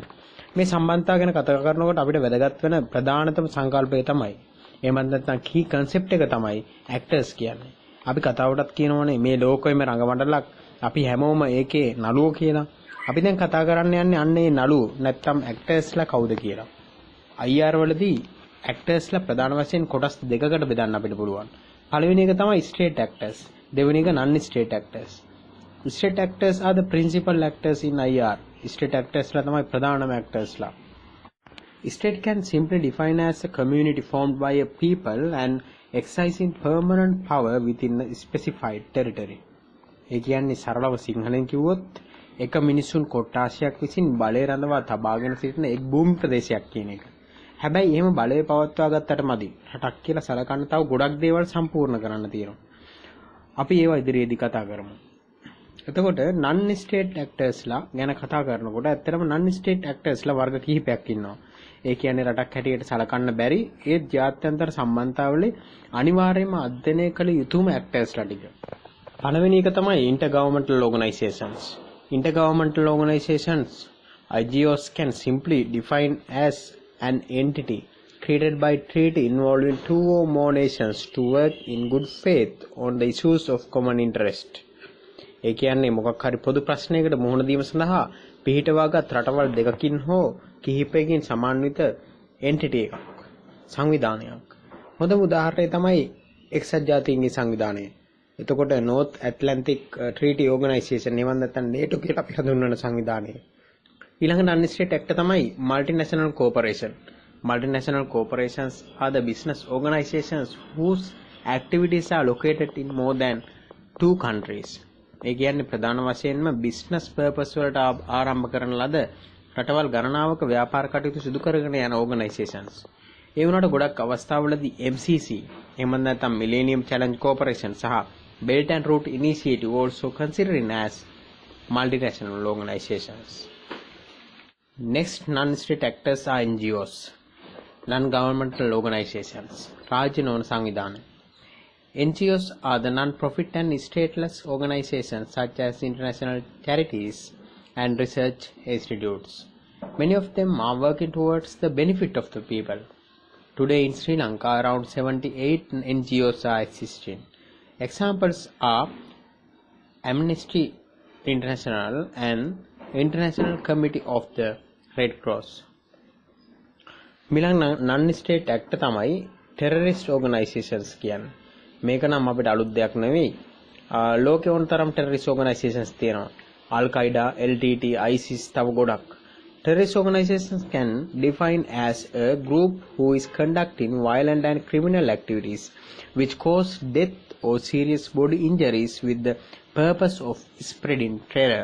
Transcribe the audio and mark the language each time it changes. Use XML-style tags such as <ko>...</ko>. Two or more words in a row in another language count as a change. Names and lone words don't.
<si>මේ සම්බන්ධතා ගැන කතා කරනකොට අපිට වැදගත් වෙන ප්‍රධානතම සංකල්පය තමයි, එහෙමත් නැත්නම්</si> <en>key concept</en> <si>එක තමයි actors කියන්නේ. අපි කතාවටත් කියනවනේ මේ ලෝකෙම රංගමණ්ඩලක්, අපි හැමෝම ඒකේ නළුවෝ කියලා. අපි දැන් කතා කරන්න යන්නේ අන්නේ නළුවෝ නැත්නම් actorsලා කවුද කියලා. IR වලදී actorsලා ප්‍රධාන වශයෙන් කොටස් දෙකකට බෙදන්න අපිට පුළුවන්. පළවෙනි එක තමයි</si> <en>state actors,</en> <si>දෙවෙනි එක</si> <en>non-state actors. State actors are the principal actors in IR. State actors</en> <si>ලා තමයි ප්‍රධානම actors ලා.</si> <en>State can simply define as a community formed by a people and exercising permanent power within a specified territory.</en> <si>ඒ කියන්නේ සරලව සිංහලෙන් කිව්වොත් එක මිනිසුන් කොට්ටාශයක් විසින් බලය රඳවා තබාගෙන සිටින එක් භූමි ප්‍රදේශයක් කියන එක. හැබැයි එහෙම බලය පවත්වා ගත්තට මදි. රටක් කියලා සලකන්න තව ගොඩක් දේවල් සම්පූර්ණ කරන්න තියෙනවා. අපි ඒවා ඉදිරියේදී කතා කරමු. එතකොට</si> <en>non-state actorsලා</en> <si>ගැන කතා කරනකොට ඇත්තටම</si> <en>non-state actorsලා</en> <si>වර්ග කිහිපයක් ඉන්නවා. ඒ කියන්නේ රටක් හැටියට සලකන්න බැරි ඒ ජාත්‍යන්තර සම්බන්ධතාවලේ අනිවාර්යයෙන්ම අධ්‍යයනය කළ යුතුම actorsලා ටික. පළවෙනි එක තමයි</si> <en>Intergovernmental Organizations. Intergovernmental Organizations, IGOS, can simply define as an entity created by treaty involving two or more nations to work in good faith on the issues of common interest.</en> <si>ඒ කියන්නේ මොකක් හරි පොදු ප්‍රශ්නයකට මුහුණ දීම සඳහා පිහිටවාගත් රටවල් දෙකකින් හෝ කිහිපයකින් සමන්විත entity එකක්, සංවිධානයක්. හොඳම උදාහරණය තමයි එක්සත් ජාතීන්ගේ සංවිධානය. එතකොට North Atlantic Treaty Organization එවන් නැත්නම් NATO කියලා අපි හඳුන්වන සංවිධානය. ඊළඟ</si> <en>non-state actor</en> <si>තමයි</si> <en>Multinational Corporation. Multinational corporations are the business organizations whose activities are located in more than 2 countries.</en> <si>ඒ කියන්නේ ප්‍රධාන වශයෙන්ම</si> <en>business purpose</en> <si>වලට ආරම්භ කරන ලද රටවල් ගණනාවක ව්‍යාපාර කටයුතු සිදු කරගෙන යන organizations. ඒ වුණාට ගොඩක් අවස්ථාවලදී MCC, එහෙම නැත්නම් Millennium Challenge Corporation සහ Belt and Road Initiative</si> <en>also considered as multinational organizations. Next non-state actors are NGOs, Non-Governmental Organizations,</en> <si>රාජ්‍ය නොවන සංවිධාන.</si> <en>NGOs are the non-profit and stateless organizations such as international charities and research institutes. Many of them are working towards the benefit of the people. Today in Sri Lanka, around 78 NGOs are existing. Examples are Amnesty International and International Committee of the Red Cross.</en> <si>මිලන්</si> <en>non-state actor</en> <si>තමයි</si> <en>terrorist organizations</en> <si>කියන්නේ. මේක නම් අපිට අලුත් දෙයක් නෙවෙයි. ලෝකේ ඕන තරම්</si> <en>terrorist organizations</en> <si>තියෙනවා. Al-Qaeda, LTT, ISIS තව ගොඩක්.</si> <en>Terrorist organizations can define as a group who is conducting violent and criminal activities which cause death or serious body injuries with the purpose of spreading terror.</en>